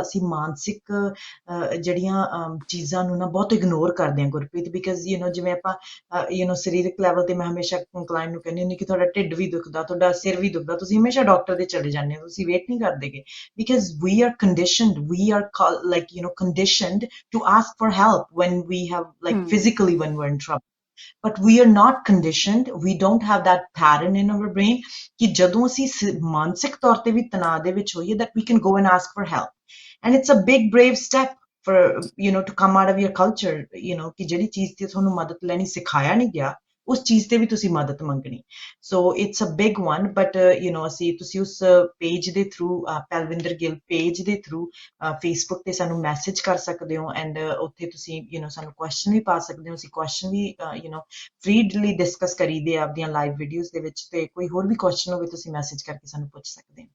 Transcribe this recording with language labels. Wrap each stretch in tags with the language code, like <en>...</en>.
<pa>ਅਸੀਂ ਮਾਨਸਿਕ ਜਿਹੜੀਆਂ ਚੀਜ਼ਾਂ ਨੂੰ ਨਾ ਬਹੁਤ ਇਗਨੋਰ ਕਰਦੇ ਹਾਂ ਗੁਰਪ੍ਰੀਤ ਬਿਕਾਜ਼ ਜਿਵੇਂ ਆਪਾਂ ਸਰੀਰਕ ਲੈਵਲ ਤੇ ਮੈਂ ਹਮੇਸ਼ਾ ਕਲਾਇੰਟ ਨੂੰ ਕਹਿੰਦੀ ਹੁੰਦੀ ਕਿ ਤੁਹਾਡਾ ਢਿੱਡ ਵੀ ਦੁਖਦਾ, ਤੁਹਾਡਾ ਸਿਰ ਵੀ ਦੁਖਦਾ, ਤੁਸੀਂ ਹਮੇਸ਼ਾ ਡਾਕਟਰ ਦੇ ਚਲੇ ਜਾਂਦੇ ਹੋ, ਤੁਸੀਂ ਵੇਟ ਨਹੀਂ ਕਰਦੇਗੇ</pa> <en>because we are conditioned, we are conditioned to ask for help when we have physically when we're in trouble. But we are not conditioned, we don't have that pattern in our brain</en> <pa>ਕਿ ਜਦੋਂ ਅਸੀਂ ਮਾਨਸਿਕ ਤੌਰ ਤੇ ਵੀ ਤਣਾਅ ਦੇ ਵਿੱਚ ਹੋਈਏ</pa> <en>that we can go and ask for help. And it's a big brave step for to come out of your culture</en> <pa>ਕਿ ਜਿਹੜੀ ਚੀਜ਼ ਤੇ ਤੁਹਾਨੂੰ ਮਦਦ ਲੈਣੀ ਸਿਖਾਇਆ ਨਹੀਂ ਗਿਆ ਉਸ ਚੀਜ਼ ਤੇ ਵੀ ਤੁਸੀਂ ਮਦਦ ਮੰਗਣੀ.</pa> <en>so it's a big one</en> <pa>but ਤੁਸੀਂ ਉਸ ਪੇਜ ਦੇ ਥਰੂ ਪਲਵਿੰਦਰ ਗਿੱਲ ਪੇਜ ਦੇ ਥਰੂ ਫੇਸਬੁੱਕ ਤੇ ਸਾਨੂੰ ਮੈਸੇਜ ਕਰ ਸਕਦੇ ਹੋ ਐਂਡ ਉੱਥੇ ਤੁਸੀਂ ਸਾਨੂੰ ਕੁਐਸਚਨ ਵੀ ਪਾ ਸਕਦੇ ਹੋ. ਅਸੀਂ ਕੁਐਸਚਨ ਵੀ ਫ੍ਰੀਲੀ ਡਿਸਕਸ ਕਰੀਦੇ ਆ ਆਪਦੀਆਂ ਲਾਈਵ ਵੀਡੀਓਜ਼ ਦੇ ਵਿੱਚ ਤੇ ਕੋਈ ਹੋਰ ਵੀ ਕੁਐਸਚਨ ਹੋਵੇ ਤੁਸੀਂ ਮੈਸੇਜ ਕਰਕੇ ਸਾਨੂੰ ਪੁੱਛ ਸਕਦੇ ਹੋ.</pa>